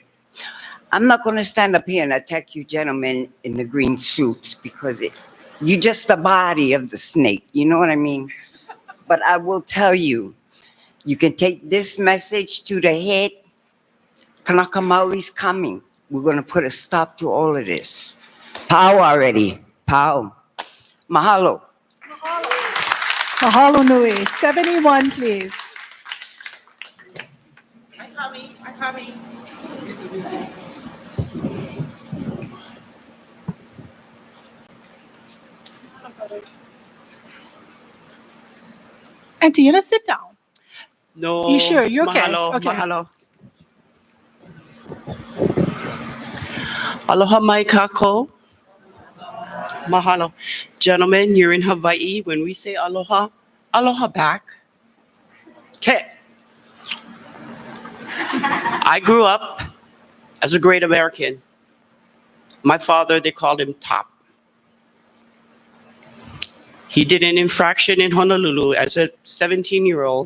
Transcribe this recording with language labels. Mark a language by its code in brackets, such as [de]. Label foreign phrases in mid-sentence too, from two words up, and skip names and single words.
[en] I'm not going to stand up here and attack you gentlemen in the green suits because you're just the body of the snake. You know what I mean? But I will tell you, you can take this message to the head. Kanaka Mauli's coming. We're going to put a stop to all of this. Pau already. [haw] Pau. Mahalo. Mahalo nui. 71, please. [en] I'm coming. Auntie, you gonna sit down? No. You sure? You okay? Mahalo. Okay. [haw] Mahalo. Aloha mai kako. Mahalo. [en] Gentlemen, you're in Hawaii. When we say aloha, aloha back. Okay. I grew up as a great American. My father, they called him Top. He did an infraction in Honolulu as a 17-year-old.